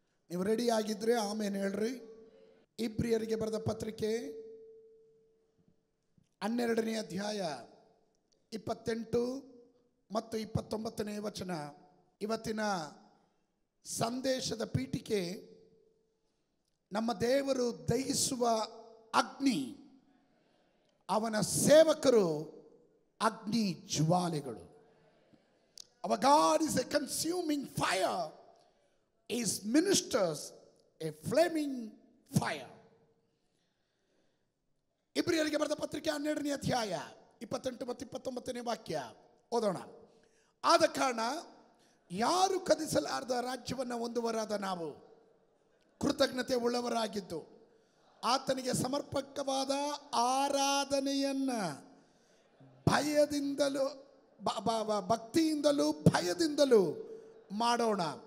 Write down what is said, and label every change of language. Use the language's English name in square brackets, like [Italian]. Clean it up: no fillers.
[Kannada] ನೀವು ರೆಡಿ ಆಗಿದ್ರೆ ಆಮೇಲೆ ಹೇಳ್ರಿ. ಇಬ್ರಿಯರಿಗೆ ಬರೆದ ಪತ್ರಿಕೆ 12ನೇ ಅಧ್ಯಾಯ 28 ಮತ್ತು 29ನೇ ವಚನ. ಇವತ್ತಿನ ಸಂದೇಶದ ಪೀಠಿಕೆ ನಮ್ಮ ದೇವರು ದಹಿಸುವ ಅಗ್ನಿ, ಅವನ ಸೇವಕರು ಅಗ್ನಿ ಜ್ವಾಲೆಗಳು. [English] Our God is a consuming fire, His ministers a flaming fire. [Kannada] ಇಬ್ರಿಯರಿಗೆ ಬರೆದ ಪತ್ರಿಕೆ 12ನೇ ಅಧ್ಯಾಯ 28 ಮತ್ತು 29ನೇ ವಾಕ್ಯ ಓದೋಣ. ಆದ ಕಾರಣ ಯಾರು ಕದಿಸಲಾರದ ರಾಜ್ಯವನ್ನು ಹೊಂದುವರಾದ ನಾವು ಕೃತಜ್ಞತೆ ಉಳ್ಳವರಾಗಿದ್ದು ಆತನಿಗೆ ಸಮರ್ಪಕವಾದ ಆರಾಧನೆಯನ್ನು ಭಯದಿಂದಲೂ ಭಕ್ತಿಯಿಂದಲೂ ಭಯದಿಂದಲೂ ಮಾಡೋಣ.